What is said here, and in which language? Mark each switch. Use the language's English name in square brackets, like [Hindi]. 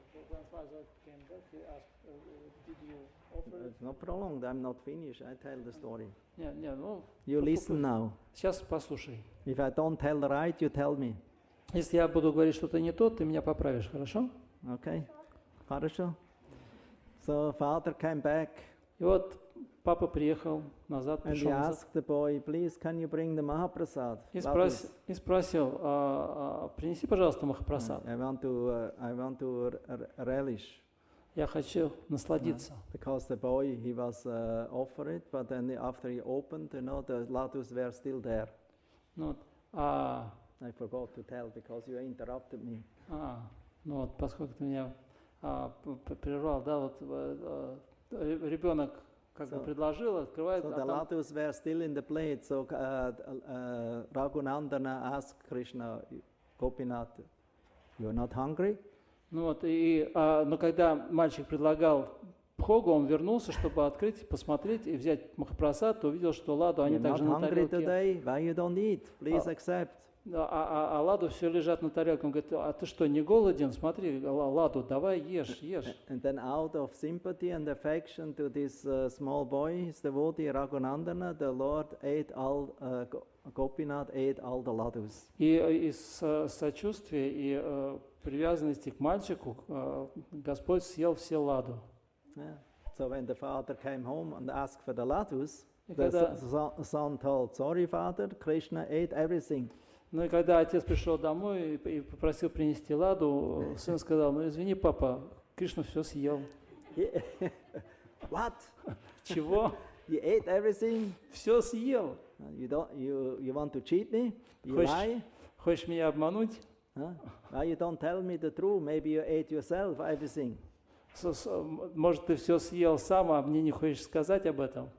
[English] When father came back, he asked, did you offer it? It's not prolonged. I'm not finished. I tell the story. [Russian] Не, ну, [English] You listen now. [Russian] сейчас послушай. [English] If I don't tell right, you tell me. [Russian] Если я буду говорить что-то не то, ты меня поправишь, хорошо? [English] Okay? [Russian] Хорошо? [English] So father came back [Russian] И вот папа приехал назад, [English] and he [Russian] пришел назад [English] asked the boy, please, can you bring the Mahaprasad? [Russian] и спросил, принеси, пожалуйста, Махапрасад. [English] I want to relish. [Russian] Я хочу насладиться. [English] Because the boy, he was offered it, but then after he opened, the ladus were still there. [Russian] Ну, [English] I forgot to tell because you interrupted me. [Russian] Ну вот, поскольку ты меня прервал, да, вот ребенок как бы предложил, открывает, [English] So the ladus were still in the plate. So Raghunandana asked Krishna, Gopinath, you're not hungry? [Russian] Ну вот, но когда мальчик предлагал Бхогу, он вернулся, чтобы открыть, посмотреть и взять Махапрасад, то увидел, что ладу они [English] You're [Russian] также [English] not [Russian] на [English] hungry [Russian] тарелке. [English] today? Why you don't eat? Please accept. [Russian] А ладу все лежат на тарелке. Он говорит, а ты что, не голоден? Смотри, ладу, давай ешь. [English] And then out of sympathy and affection to this small boy, his devotee Raghunandana, the Lord ate all, Gopinath ate all the ladus. [Russian] И из сочувствия и привязанности к мальчику Господь съел все ладу. Yeah. [English] So when the father came home and asked for the ladus, [Russian] И [English] the [Russian] когда, [English] son told, sorry father, Krishna ate everything. [Russian] ну и когда отец пришел домой и попросил принести ладу, сын сказал, ну извини, папа, Кришна все съел. [English] What? [Russian] Чего? [English] You ate everything? [Russian] Все съел. [English] You want to cheat me? You lie? [Russian] Хочешь меня обмануть? Huh? [English] Why you don't tell me the truth? Maybe you ate yourself everything. [Russian] Может, ты все съел сам, а мне не хочешь сказать об этом?